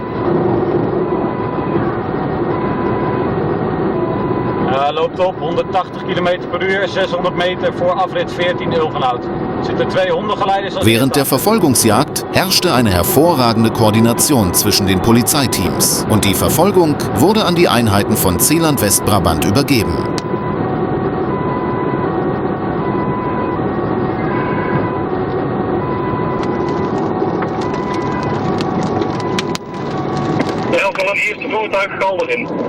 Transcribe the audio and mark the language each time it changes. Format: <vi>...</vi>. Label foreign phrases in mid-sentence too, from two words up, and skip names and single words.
<nl>Loopt op 180 km per uur, 600 meter voor afrit 14 Ulvenhout. Er zitten 2 Hundegeleiders...</nl> <de>Während der Verfolgungsjagd herrschte eine hervorragende Koordination zwischen den Polizeiteams und die Verfolgung wurde an die Einheiten von Zeeland-Westbrabant übergeben.</de> <nl>Van het eerste voertuig geldig in.</nl>